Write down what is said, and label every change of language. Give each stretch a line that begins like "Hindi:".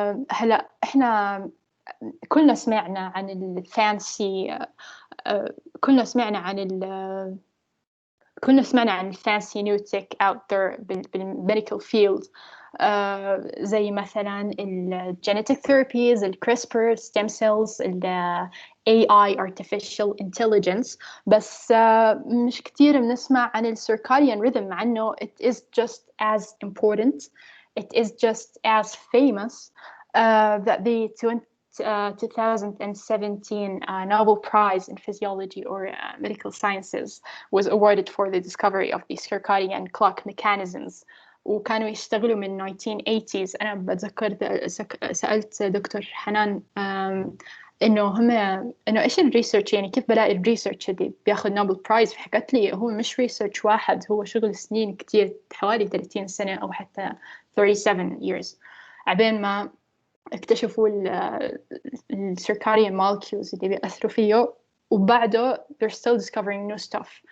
Arabic: هلا احنا كلنا سمعنا عن الفانسي كلنا سمعنا عن الفانسي
English: new tech out there
Arabic: بالميديكال فيلد, زي مثلا genetic therapies, CRISPR, stem cells, AI, artificial intelligence. بس مش كتير بنسمع عن
English: circadian rhythm, مع انه it is just as important, it is just as famous that the 2017 Nobel Prize in Physiology or Medical Sciences was awarded for the discovery of the circadian clock mechanisms.
Arabic: وكانوا يشتغلوا من 1980s. أنا بتذكر سألت دكتور حنان إنه إيش الريسيرش, يعني كيف بلاقي الريسيرش اللي بياخد نوبل برايز. فحكت لي هو مش ريسيرش واحد, هو شغل سنين كتير, حوالي 30 سنة أو حتى 37 years عبين ما اكتشفوا الcircadian molecules اللي بيأثروا فيه, وبعده
English: they're still discovering new stuff.